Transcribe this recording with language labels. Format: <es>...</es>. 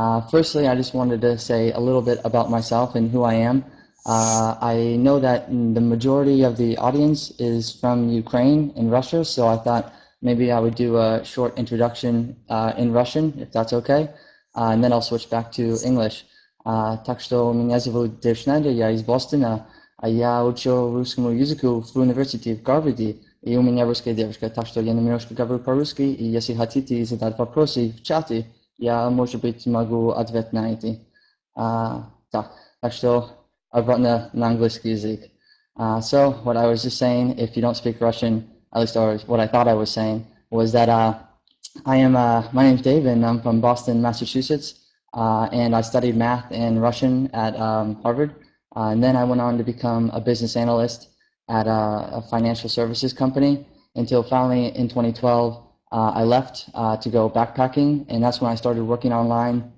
<en>Firstly, I just wanted to say a little bit about myself and who I am. I know that the majority of the audience is from Ukraine and Russia, so I thought maybe I would do a short introduction in Russian, if that's okay, and then I'll switch back to English.</en> <ru>Так что меня зовут Дэйв Шнайдер, я из Бостона, я учил русскому языку в университете в Гарварде, и у меня русская девушка, так что я немножко говорю по-русски, и если хотите задать вопросы в чате, я, может быть, могу ответить на эти. Так что обратно на английский язык.</ru> <en>So what I was just saying, if you don't speak Russian, at least or what I thought I was saying, was that my name's Dave and I'm from Boston, Massachusetts, and I studied math and Russian at Harvard, and then I went on to become a business analyst at a financial services company until finally in 2012 I left to go backpacking, and that's when I started working online.</en>